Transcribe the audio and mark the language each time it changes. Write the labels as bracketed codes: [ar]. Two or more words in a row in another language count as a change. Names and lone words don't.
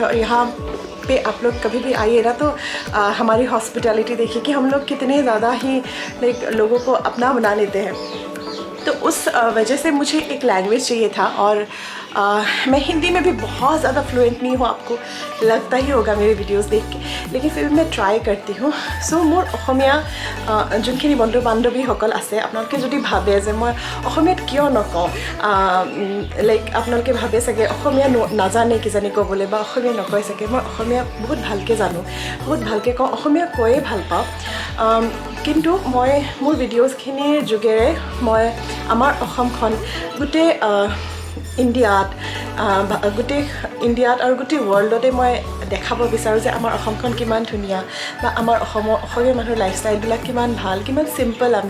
[hi] और यहाँ पे आप लोग कभी भी आइए ना, तो हमारी हॉस्पिटैलिटी देखिए कि हम लोग कितने ज़्यादा ही लाइक लोगों को अपना बना लेते हैं। तो उस वजह से मुझे एक लैंग्वेज चाहिए था, और मैं हिंदी में भी बहुत ज़्यादा फ्लुएंट नहीं हूँ, आपको लगता ही होगा मेरे वीडियोस देख के, लेकिन फिर भी मैं ट्राई करती हूँ। [en] so more [as] অসমীয়া যোনখিনি বন্ধু বান্ধৱীসকল আছে, আপোনালোকে যদি ভাবে যে মই অসমীয়াত কিয় নকওঁ, লাইক আপোনালোকে ভাবে চাগে অসমীয়া নাজানে কিজানি ক'বলৈ, বা অসমীয়া নকয় চাগে। মই অসমীয়া বহুত ভালকৈ জানো, বহুত ভালকৈ কওঁ, অসমীয়া কৈয়ে ভাল পাওঁ। কিন্তু মই মোৰ ভিডিঅ'জখিনিৰ যোগেৰে মই আমাৰ অসমখন গোটেই ইণ্ডিয়াত আৰু গোটেই ৱৰ্ল্ডতে মই দেখাব বিচাৰোঁ যে আমাৰ অসমখন কিমান ধুনীয়া, বা আমাৰ অসমীয়া মানুহৰ লাইফষ্টাইলবিলাক কিমান ভাল, কিমান চিম্পল আমি।